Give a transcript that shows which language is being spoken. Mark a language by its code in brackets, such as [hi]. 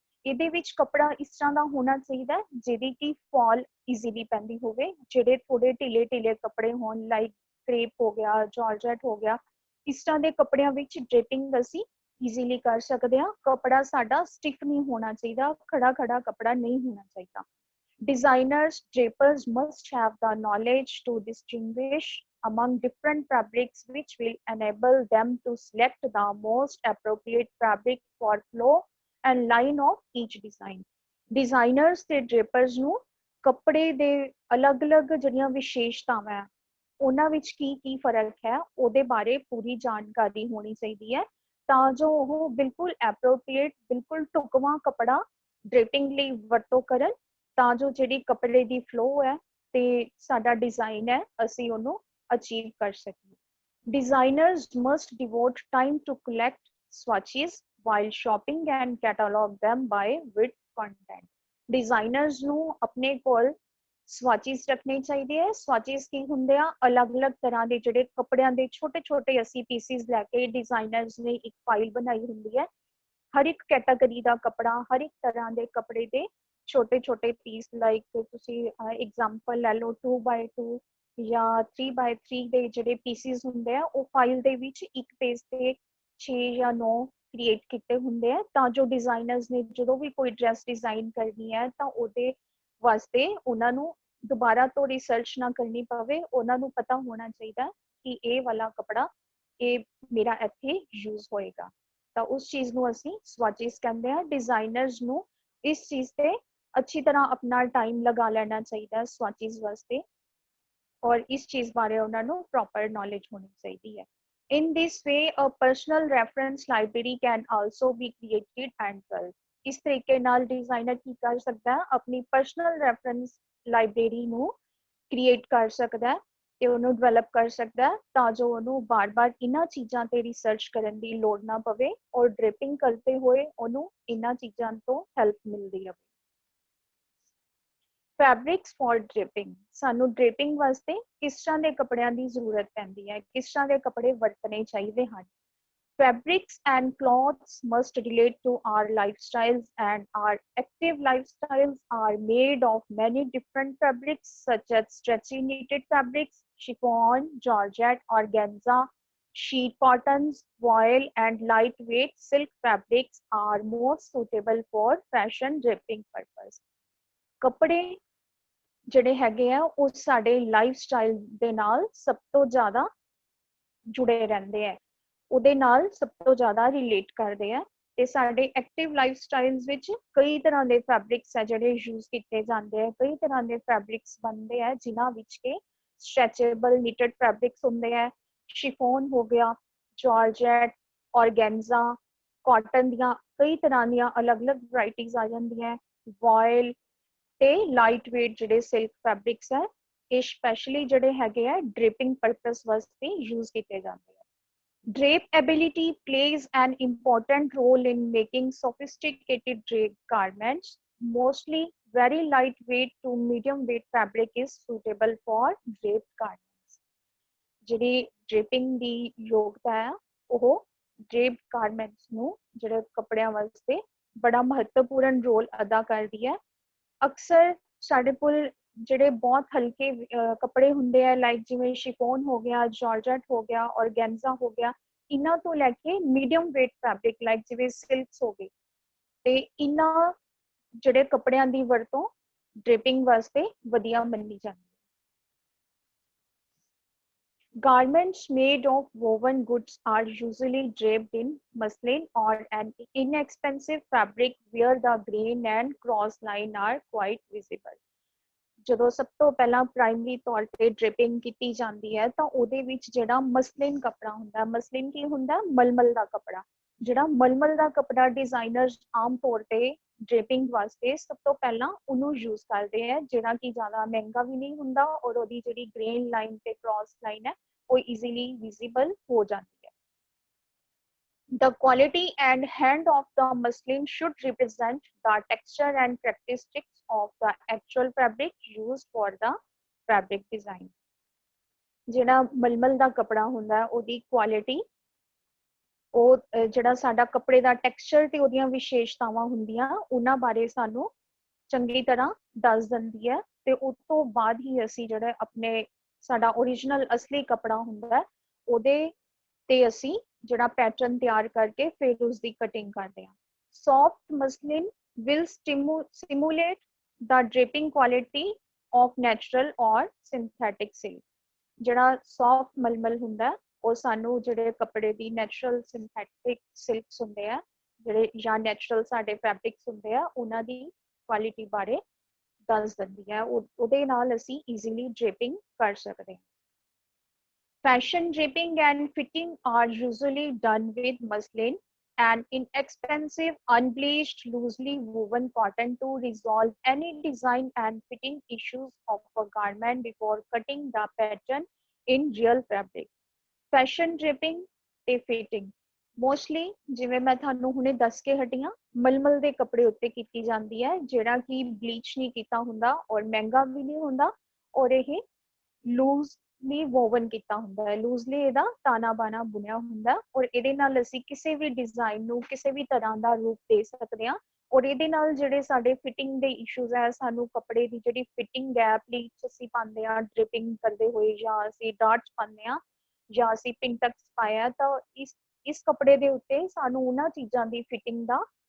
[pa] ਇਹਦੇ ਵਿੱਚ ਕੱਪੜਾ ਇਸ ਤਰ੍ਹਾਂ ਦਾ ਹੋਣਾ ਚਾਹੀਦਾ ਹੈ ਜਿਹਦੀ ਕਿ ਫਾਲ ਈਜ਼ੀਲੀ ਪੈਂਦੀ ਹੋਵੇ। ਜਿਹੜੇ ਥੋੜੇ ਢਿੱਲੇ ਢਿੱਲੇ ਕੱਪੜੇ ਹੋਣ ਲਾਈਕ ਕ੍ਰੇਪ ਹੋ ਗਿਆ, ਜਾਰਜਟ ਹੋ ਗਿਆ, ਇਸ ਤਰ੍ਹਾਂ ਦੇ ਕੱਪੜਿਆਂ ਵਿੱਚ ਡ੍ਰੇਪਿੰਗ ਅਸੀਂ ਈਜ਼ੀਲੀ ਕਰ ਸਕਦੇ ਹਾਂ। ਕੱਪੜਾ ਸਾਡਾ ਸਟਿਫ ਨਹੀਂ ਹੋਣਾ ਚਾਹੀਦਾ, ਖੜਾ ਖੜਾ ਕੱਪੜਾ ਨਹੀਂ ਹੋਣਾ ਚਾਹੀਦਾ। [en] Designers, drapers must have the knowledge to distinguish among different fabrics, which will enable them to select the most appropriate fabric for flow and line of each design। [pa] Designers ਤੇ drapers ਨੂੰ ਕੱਪੜੇ ਦੇ ਅਲੱਗ-ਅਲੱਗ ਜਿਹੜੀਆਂ ਵਿਸ਼ੇਸ਼ਤਾਵਾਂ ਹੈ ਉਹਨਾਂ ਵਿੱਚ ਕੀ ਫਰਕ ਹੈ ਉਹਦੇ ਬਾਰੇ ਪੂਰੀ ਜਾਣਕਾਰੀ ਹੋਣੀ ਚਾਹੀਦੀ ਹੈ ਤਾਂ ਜੋ ਉਹ ਬਿਲਕੁਲ ਐਪਰੋਪਰੀਏਟ, ਬਿਲਕੁਲ ਢੁਕਵਾਂ ਕੱਪੜਾ ਡ੍ਰੇਪਿੰਗ ਲਈ ਵਰਤੋਂ ਕਰਨ, ਤਾਂ ਜੋ ਜਿਹੜੀ ਕੱਪੜੇ ਦੀ ਫਲੋ ਹੈ ਤੇ ਸਾਡਾ ਡਿਜ਼ਾਈਨ ਹੈ ਅਸੀਂ ਉਹਨੂੰ ਅਚੀਵ ਕਰ ਸਕੀਏ। [en] Designers must devote time to collect swatches while shopping and catalog them by with content. [pa] Designers ਨੂੰ ਆਪਣੇ ਕੋਲ ਸਵਾਚਿਸ ਰੱਖਣੇ ਚਾਹੀਦੇ ਹੈ। ਸਵਾਚਿਸ ਕੀ ਹੁੰਦੇ ਆ? ਅਲੱਗ-ਅਲੱਗ ਤਰ੍ਹਾਂ ਦੇ ਜਿਹੜੇ ਕੱਪੜਿਆਂ ਦੇ ਛੋਟੇ-ਛੋਟੇ ਅਸੀਂ ਪੀਸਿਸ ਲੈ ਕੇ ਡਿਜ਼ਾਈਨਰਸ ਨੇ ਇੱਕ ਫਾਈਲ ਬਣਾਈ ਹੁੰਦੀ ਹੈ। ਹਰ ਇੱਕ ਕੈਟਾਗਰੀ ਦਾ ਕੱਪੜਾ, ਹਰ ਇੱਕ ਤਰ੍ਹਾਂ ਦੇ ਕੱਪੜੇ ਦੇ ਛੋਟੇ-ਛੋਟੇ ਪੀਸ, ਲਾਈਕ ਤੁਸੀਂ ਐਗਜ਼ਾਮਪਲ ਲੈ ਲਓ 2x2 ਜਾਂ 3x3 ਦੇ ਜਿਹੜੇ ਪੀਸਿਸ ਹੁੰਦੇ ਆ, ਉਹ ਫਾਈਲ ਦੇ ਵਿੱਚ ਇੱਕ ਪੇਜ ਤੇ 6 ਜਾਂ 9 ਕ੍ਰੀਏਟ ਕੀਤੇ ਹੁੰਦੇ ਆ, ਤਾਂ ਜੋ ਡਿਜ਼ਾਈਨਰਸ ਨੇ ਜਦੋਂ ਵੀ ਕੋਈ ਡਰੈਸ ਡਿਜ਼ਾਈਨ ਕਰਨੀ ਹੈ ਤਾਂ ਉਹਦੇ ਵਾਸਤੇ ਉਹਨਾਂ ਨੂੰ ਦੁਬਾਰਾ ਤੋਂ ਰਿਸਰਚ ਨਾ ਕਰਨੀ ਪਵੇ। ਉਹਨਾਂ ਨੂੰ ਪਤਾ ਹੋਣਾ ਚਾਹੀਦਾ ਕਿ ਇਹ ਵਾਲਾ ਕੱਪੜਾ ਇਹ ਮੇਰਾ ਇੱਥੇ ਯੂਜ਼ ਹੋਏਗਾ। ਤਾਂ ਉਸ ਚੀਜ਼ ਨੂੰ ਅਸੀਂ ਸਵਾਚਿਸ ਕਹਿੰਦੇ ਆ। ਡਿਜ਼ਾਈਨਰਸ ਨੂੰ ਇਸ ਚੀਜ਼ ਤੇ ਅੱਛੀ ਤਰ੍ਹਾਂ ਆਪਣਾ ਟਾਈਮ ਲਗਾ ਲੈਣਾ ਚਾਹੀਦਾ ਸਵਾਚਿਸ ਵਾਸਤੇ, ਔਰ ਇਸ ਚੀਜ਼ ਬਾਰੇ ਉਹਨਾਂ ਨੂੰ ਪ੍ਰੋਪਰ ਨੌਲੇਜ ਹੋਣੀ ਚਾਹੀਦੀ ਹੈ। [en] In this way, a personal reference library can also be created and built. [pa] ਇਸ ਤਰੀਕੇ ਨਾਲ ਡਿਜ਼ਾਈਨਰ ਕੀ ਕਰ ਸਕਦਾ ਹੈ? ਆਪਣੀ ਪਰਸਨਲ ਰੈਫਰੈਂਸ ਲਾਇਬ੍ਰੇਰੀ ਨੂੰ ਕ੍ਰੀਏਟ ਕਰ ਸਕਦਾ ਹੈ ਤੇ ਉਹਨੂੰ ਡਿਵੈਲਪ ਕਰ ਸਕਦਾ ਹੈ, ਤਾਂ ਜੋ ਉਹਨੂੰ ਬਾਰ-ਬਾਰ ਇਹਨਾਂ ਚੀਜ਼ਾਂ ਤੇ ਰਿਸਰਚ ਕਰਨ ਦੀ ਲੋੜ ਨਾ ਪਵੇ ਔਰ ਡ੍ਰਿਪਿੰਗ ਕਰਦੇ ਹੋਏ ਉਹਨੂੰ ਇਹਨਾਂ ਚੀਜ਼ਾਂ ਤੋਂ ਹੈਲਪ ਮਿਲਦੀ ਰਹੇ। [en] Fabrics for draping. [pa] ਸਾਨੂੰ ਡ੍ਰਿਪਿੰਗ ਵਾਸਤੇ ਕਿਸ ਤਰ੍ਹਾਂ ਦੇ ਕੱਪੜਿਆਂ ਦੀ ਜ਼ਰੂਰਤ ਪੈਂਦੀ ਹੈ, ਕਿਸ ਤਰ੍ਹਾਂ ਦੇ ਕੱਪੜੇ ਵਰਤਣੇ ਚਾਹੀਦੇ ਹਨ। [en] Fabrics and cloths must relate to our lifestyles, and our active lifestyles are made of many different fabrics such as stretchy knitted fabrics, chiffon, georgette, organza, sheet cottons, voile, and lightweight silk fabrics are most suitable for fashion draping purpose. [pa] ਕੱਪੜੇ ਜਿਹੜੇ ਹੈਗੇ ਆ ਉਹ ਸਾਡੇ life style ਦੇ ਨਾਲ ਸਭ ਤੋਂ ਜ਼ਿਆਦਾ ਜੁੜੇ ਰਹਿੰਦੇ ਆ, ਉਹਦੇ ਨਾਲ ਸਭ ਤੋਂ ਜ਼ਿਆਦਾ ਰਿਲੇਟ ਕਰਦੇ ਆ ਤੇ ਸਾਡੇ ਐਕਟਿਵ ਲਾਈਫ ਸਟਾਈਲਸ ਵਿੱਚ ਕਈ ਤਰ੍ਹਾਂ ਦੇ ਫੈਬਰਿਕਸ ਹੈ ਜਿਹੜੇ ਯੂਜ਼ ਕੀਤੇ ਜਾਂਦੇ ਆ। ਕਈ ਤਰ੍ਹਾਂ ਦੇ ਫੈਬਰਿਕਸ ਬਣਦੇ ਆ ਜਿਨ੍ਹਾਂ ਵਿੱਚ ਕੇ ਸਟ੍ਰੈਚੇਬਲ ਨਿਟਡ ਫੈਬਰਿਕਸ ਹੁੰਦੇ ਆ, ਸ਼ਿਫੋਨ ਹੋ ਗਿਆ, ਜਾਰਜੈਟ, ਔਰਗੈਂਜ਼ਾ, ਕਾਟਨ ਦੀਆਂ ਕਈ ਤਰ੍ਹਾਂ ਦੀਆਂ ਅਲੱਗ-ਅਲੱਗ ਵੈਰਾਈਟੀਜ਼ ਆ ਜਾਂਦੀਆਂ, ਵੋਇਲ ਤੇ ਲਾਈਟ ਵੇਟ ਜਿਹੜੇ ਸਿਲਕ ਫੈਬਰਿਕਸ ਹੈ, ਇਹ ਸਪੈਸ਼ਲੀ ਜਿਹੜੇ ਹੈਗੇ ਆ ਡ੍ਰਿਪਿੰਗ ਪਰਪਸ ਵਾਸਤੇ ਯੂਜ਼ ਕੀਤੇ ਜਾਂਦੇ ਆ। [en] Drapeability plays an important role in making sophisticated draped garments. Mostly very lightweight to medium weight fabric is suitable for draped garments. [pa] ਜਿਹੜੀ ਡ੍ਰਿਪਿੰਗ ਦੀ ਯੋਗਤਾ ਹੈ ਉਹ ਡ੍ਰੇਪਡ ਗਾਰਮੈਂਟਸ ਨੂੰ ਜਿਹੜੇ ਕੱਪੜਿਆਂ ਵਾਸਤੇ ਬੜਾ ਮਹੱਤਵਪੂਰਨ ਰੋਲ ਅਦਾ ਕਰਦੀ ਹੈ। ਅਕਸਰ ਸਾਡੇ ਕੋਲ ਜਿਹੜੇ ਬਹੁਤ ਹਲਕੇ ਕੱਪੜੇ ਹੁੰਦੇ ਆ, ਲਾਈਕ ਜਿਵੇਂ ਸ਼ਿਫੋਨ ਹੋ ਗਿਆ, ਜਾਰਜਟ ਹੋ ਗਿਆ, ਔਰਗੈਂਜ਼ਾ ਹੋ ਗਿਆ, ਇਹਨਾਂ ਤੋਂ ਲੈ ਕੇ ਮੀਡੀਅਮ ਵੇਟ ਫੈਬਰਿਕ ਲਾਈਕ ਜਿਵੇਂ ਸਿਲਕਸ ਹੋ ਗਏ, ਤੇ ਇਹਨਾਂ ਜਿਹੜੇ ਕੱਪੜਿਆਂ ਦੀ ਵਰਤੋਂ ਡ੍ਰਿਪਿੰਗ ਵਾਸਤੇ ਵਧੀਆ ਮੰਨੀ ਜਾਂਦੀ ਹੈ। [en] Garments made of woven goods are usually draped in muslin or an inexpensive fabric where the grain and cross line are quite visible. [pa] ਜਦੋਂ ਸਭ ਤੋਂ ਪਹਿਲਾਂ ਪ੍ਰਾਇਮਰੀ ਤੌਰ ਤੇ ਡ੍ਰਿਪਿੰਗ ਕੀਤੀ ਜਾਂਦੀ ਹੈ ਤਾਂ ਉਹਦੇ ਵਿੱਚ ਜਿਹੜਾ ਮਸਲਿਨ ਕੱਪੜਾ ਹੁੰਦਾ, ਮਸਲਿਨ ਕੀ ਹੁੰਦਾ? ਮਲਮਲ ਦਾ ਕੱਪੜਾ। ਜਿਹੜਾ ਮਲਮਲ ਦਾ ਕੱਪੜਾ ਡਿਜ਼ਾਈਨਰਸ ਆਮ ਤੌਰ ਤੇ ਡ੍ਰਿਪਿੰਗ ਵਾਸਤੇ ਸਭ ਤੋਂ ਪਹਿਲਾਂ ਉਹਨੂੰ ਯੂਜ਼ ਕਰਦੇ ਆ, ਜਿਹੜਾ ਕਿ ਜ਼ਿਆਦਾ ਮਹਿੰਗਾ ਵੀ ਨਹੀਂ ਹੁੰਦਾ ਔਰ ਉਹਦੀ ਜਿਹੜੀ ਗ੍ਰੇਨ ਲਾਈਨ ਤੇ ਕ੍ਰਾਸ ਲਾਈਨ ਹੈ ਉਹ ਈਜ਼ੀਲੀ ਵਿਜ਼ੀਬਲ ਹੋ ਜਾਂਦੀ ਹੈ। [en] The quality and hand of the muslin should represent the texture and characteristics of the actual fabric used for the fabric design. [pa] ਜਿਹੜਾ ਮਲਮਲ ਦਾ ਕੱਪੜਾ ਹੁੰਦਾ ਉਹਦੀ ਕੁਆਲਿਟੀ, ਉਹ ਜਿਹੜਾ ਸਾਡਾ ਕੱਪੜੇ ਦਾ ਟੈਕਸਚਰ ਤੇ ਉਹਦੀਆਂ ਵਿਸ਼ੇਸ਼ਤਾਵਾਂ ਹੁੰਦੀਆਂ ਉਹਨਾਂ ਬਾਰੇ ਸਾਨੂੰ ਚੰਗੀ ਤਰ੍ਹਾਂ ਦੱਸ ਦਿੰਦੀ ਹੈ, ਤੇ ਉਸ ਤੋਂ ਬਾਅਦ ਹੀ ਅਸੀਂ ਜਿਹੜੇ ਆਪਣੇ ਸਾਡਾ ਓਰੀਜਨਲ ਅਸਲੀ ਕੱਪੜਾ ਹੁੰਦਾ ਉਹਦੇ ਤੇ ਅਸੀਂ ਜਿਹੜਾ ਪੈਟਰਨ ਤਿਆਰ ਕਰਕੇ ਫਿਰ ਉਸ ਦੀ ਕਟਿੰਗ ਕਰਦੇ ਹਾਂ। [en] Soft muslin will simulate the draping quality of natural or synthetic silk. [pa] ਜਿਹੜਾ ਸੌਫਟ ਮਲਮਲ ਹੁੰਦਾ ਉਹ ਸਾਨੂੰ ਜਿਹੜੇ ਕੱਪੜੇ ਦੀ ਨੈਚੁਰਲ ਸਿੰਥੈਟਿਕ ਸਿਲਕਸ ਹੁੰਦੇ ਆ, ਜਿਹੜੇ ਜਾਂ ਨੈਚੁਰਲ ਸਾਡੇ ਫੈਬਰਿਕਸ ਹੁੰਦੇ ਆ, ਉਹਨਾਂ ਦੀ ਕੁਆਲਿਟੀ ਬਾਰੇ ਦੱਸ ਦਿੰਦੀ ਹੈ। ਉਹਦੇ ਨਾਲ ਅਸੀਂ ਈਜ਼ੀਲੀ ਡ੍ਰੇਪਿੰਗ ਕਰ ਸਕਦੇ ਹਾਂ। [en] Fashion draping and fitting are usually done with muslin, an inexpensive, unbleached, loosely woven cotton to resolve any design and fitting issues of a garment before cutting the pattern in real fabric. [pa] Fashion draping ਤੇ fitting mostly ਜਿਵੇਂ ਮੈਂ ਤੁਹਾਨੂੰ ਹੁਣੇ ਦੱਸ ਕੇ ਹਟੀ ਹਾਂ ਮਲਮਲ ਦੇ ਕੱਪੜੇ ਉੱਤੇ ਕੀਤੀ ਜਾਂਦੀ ਹੈ ਜਿਹੜਾ ਕਿ ਬਲੀਚ ਨਹੀਂ ਕੀਤਾ ਹੁੰਦਾ ਔਰ ਮਹਿੰਗਾ ਵੀ ਨਹੀਂ ਹੁੰਦਾ ਔਰ ਇਹ ਲੂਜ਼ਲੀ ਵੋਵਨ ਕੀਤਾ ਹੁੰਦਾ ਹੈ ਲੂਜ਼ਲੀ ਇਹਦਾ ਤਾਨਾ ਬਾਨਾ ਬੁਣਿਆ ਹੁੰਦਾ ਔਰ ਇਹਦੇ ਨਾਲ ਅਸੀਂ ਕਿਸੇ ਵੀ ਡਿਜ਼ਾਈਨ ਨੂੰ ਕਿਸੇ ਵੀ ਤਰ੍ਹਾਂ ਦਾ ਰੂਪ ਦੇ ਸਕਦੇ ਹਾਂ ਔਰ ਇਹਦੇ ਨਾਲ ਜਿਹੜੇ ਸਾਡੇ ਫਿਟਿੰਗ ਦੇ ਇਸ਼ੂਜ਼ ਹੈ ਸਾਨੂੰ ਕੱਪੜੇ ਦੀ ਜਿਹੜੀ ਫਿਟਿੰਗ ਹੈ ਪਲੀਟਸ ਅਸੀਂ ਪਾਉਂਦੇ ਹਾਂ ਡ੍ਰਿਪਿੰਗ ਕਰਦੇ ਹੋਏ ਜਾਂ ਅਸੀਂ ਡਾਟਸ ਪਾਉਂਦੇ ਹਾਂ ਜਾਂ ਅਸੀਂ ਪਿੰਟਕਸ ਪਾਇਆ ਤਾਂ ਇਸ ਕੱਪੜੇ ਦੇ ਉੱਤੇ ਸਾਨੂੰ ਉਹਨਾਂ ਚੀਜ਼ਾਂ ਦੀ ਫਿਟਿੰਗ ਦਾ